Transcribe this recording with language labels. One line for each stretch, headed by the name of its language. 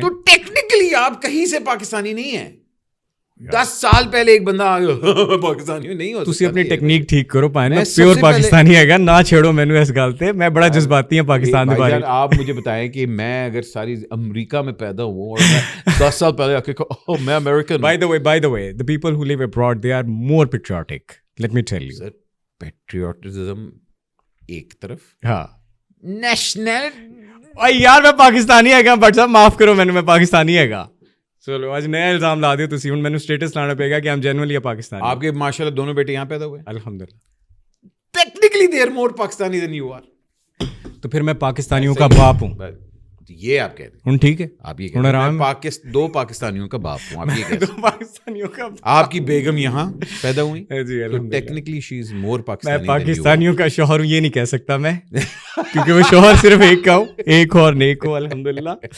Urdu: تو ٹیکنیکلی آپ کہیں سے پاکستانی نہیں ہیں. 10 سال پہلے ایک بندہ آ گیا پاکستانی نہیں ہو.
Punjabi: تسی اپنی ٹیکنیک ٹھیک کرو پائے نا, پیور پاکستانی ہے گا, نہ چھیڑو مینوں اس گل تے. میں بڑا جذباتی ہوں پاکستان دے بارے.
Urdu: آپ مجھے بتائیں کہ میں اگر ساری امریکہ میں پیدا ہوں اور میں 10 سال پہلے آ کے میں American.
English: By the way, the people who live abroad, they are more patriotic. Let me tell you.
Urdu: Patriotism ایک طرف, ہاں نیشنل.
Punjabi: یار میں پاکستانی ہے گا, بٹ صاحب معاف کرو مینوں, میں پاکستانی ہے گا. چلو آج نیا الزام لا دیو تسی, ہن مینوں اسٹیٹس لانا پے گا کہ ہم جینوئنلی پاکستانی.
Urdu: آپ کے ماشاءاللہ دونوں بیٹے یہاں پیدا ہوئے الحمدللہ.
English: Technically they are more Pakistani than you are.
Urdu: تو پھر میں پاکستانیوں کا باپ ہوں. یہ آپ کہہ دیں.
Punjabi: ہن ٹھیک ہے,
Urdu: آپ یہ کہہ رہے 2 پاکستانیوں کا باپ ہوں. آپ یہ کہہ دو پاکستانیوں کا. آپ کی بیگم یہاں پیدا ہوئی جی الحمدللہ.
English: Technically she is more Pakistani.
Urdu: میں پاکستانیوں کا شوہر ہوں یہ نہیں کہہ سکتا میں, کیونکہ وہ شوہر صرف ایک کا ہوں, ایک اور نیک ہو الحمدللہ.